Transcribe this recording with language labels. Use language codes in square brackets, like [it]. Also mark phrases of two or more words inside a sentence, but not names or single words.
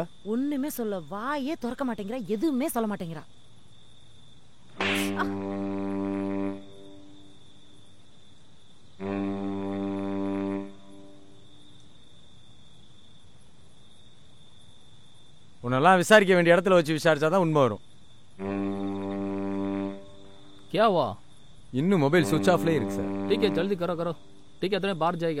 [ta] ஒண்ணுமே சொல்ல வாயே திறக்க மாட்டேங்கிறா, எதுவுமே சொல்ல மாட்டேங்கிறா. உன்னெல்லாம் விசாரிக்க வேண்டிய இடத்துல வச்சு விசாரிச்சாதான் உண்மை வரும். [hi] क्या हुआ? [ta] இன்னும் மொபைல் சுவிட்ச் ஆஃப்ல இருக்கு சார். [hi] ठीक है जल्दी करो. ठीक है, तुम्हें बाहर जाएगा.